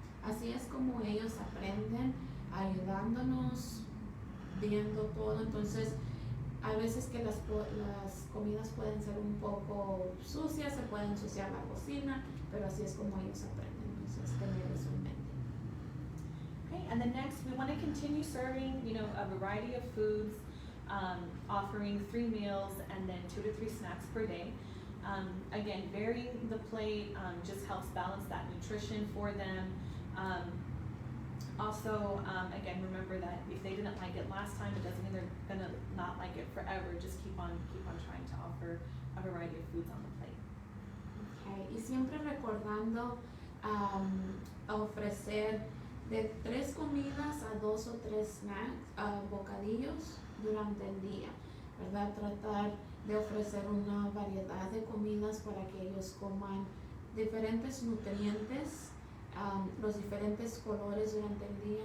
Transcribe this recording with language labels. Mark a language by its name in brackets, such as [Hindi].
[Spanish] Así es como ellos aprenden, ayudándonos, viendo todo. Entonces, a veces que las comidas pueden ser un poco sucias, se puede ensuciar la cocina, pero así es como ellos aprenden. Entonces, tener eso en mente. [English] Okay, and then next we want to continue serving, a variety of foods, offering 3 meals and then 2 to 3 snacks per day. Again, varying the plate just helps balance that nutrition for them. Also, again, remember that if they didn't like it last time, it doesn't mean they're gonna not like it forever. Just keep on trying to offer a variety of foods on the plate. [Spanish] Okay, y siempre recordando ofrecer de 3 comidas a 2 o 3 snacks, bocadillos durante el día, ¿verdad? Tratar de ofrecer una variedad de comidas para que ellos coman diferentes nutrientes, los diferentes colores durante el día.